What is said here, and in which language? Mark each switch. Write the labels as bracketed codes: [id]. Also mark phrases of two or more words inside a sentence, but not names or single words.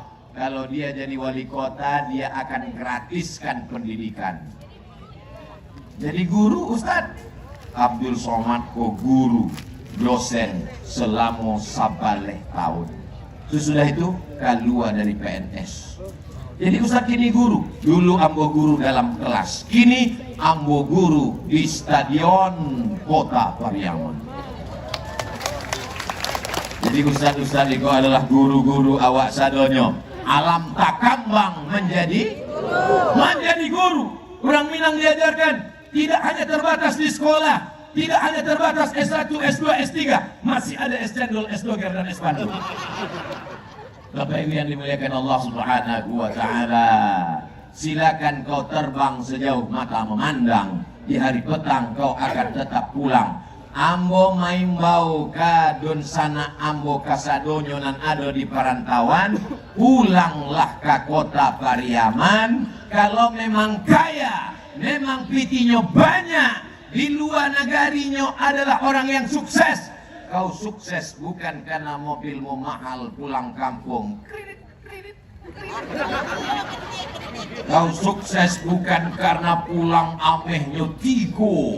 [id] Kalau dia jadi wali kota, dia akan gratiskan pendidikan. Jadi guru, Ustaz Abdul Somad ko guru, dosen selama 11 tahun. Sesudah itu keluar dari PNS. Jadi Ustaz kini guru. [min] Dulu ambo guru dalam kelas, kini ambo guru di stadion Kota Pariaman. [id] Jadi Ustaz-Ustaz itu adalah guru-guru [min] awak sadonyo. [id] Alam takambang menjadi guru. Orang Minang diajarkan tidak hanya terbatas di sekolah, tidak hanya terbatas S1, S2, S3, masih ada S cendol, S doger dan S pandu. Bapak Ibu yang dimuliakan Allah [ar] سبحانه و تعالى, [id] silakan kau terbang sejauh mata memandang. Di hari petang kau akan tetap pulang. [min] Ambo maimbau ka don sana ambo kasadonyo nan ado di perantauan, pulanglah ke kota Pariaman. [id] Kalau memang kaya, memang pitinya banyak, di luar negarinya adalah orang yang sukses. Kau sukses bukan karena mobilmu mahal pulang kampung. Kau sukses bukan karena pulang [min] amehnya tigo.